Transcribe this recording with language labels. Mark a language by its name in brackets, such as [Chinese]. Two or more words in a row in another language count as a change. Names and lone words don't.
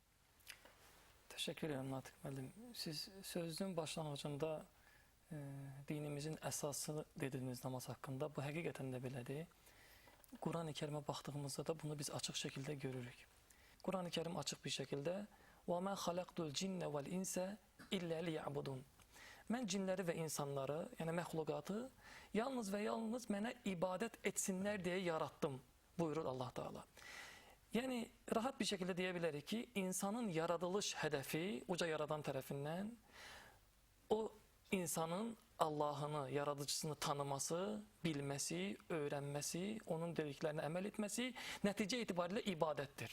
[Azerbaijani] Təşəkkür edirəm, Natiq müəllim. Siz sözünün başlanğıcında dinimizin əsası dediyiniz namaz haqqında, bu həqiqətən də belədir. Qur'an-ı Kərimə baxdığımızda da bunu biz açıq şəkildə görürük. Qur'an-ı Kərim açıq bir şəkildə [Arabic] وَمَا خَلَقْتُ الْجِنَّ وَالْاِنْسَ إِلَّا لِيَعْبُدُونَ [Azerbaijani] Mən cinləri və insanları, yəni məxluqatı yalnız və yalnız mənə ibadət etsinlər deyə yarattım, buyurur Allah Teala. Yəni, rahat bir şəkildə deyə bilərik ki, insanın yaradılış hədəfi uca yaradan tərəfindən o insanın Allahını, yaradıcısını tanıması, bilməsi, öyrənməsi, onun dediklərinə əməl etməsi nəticə itibarilə ibadətdir.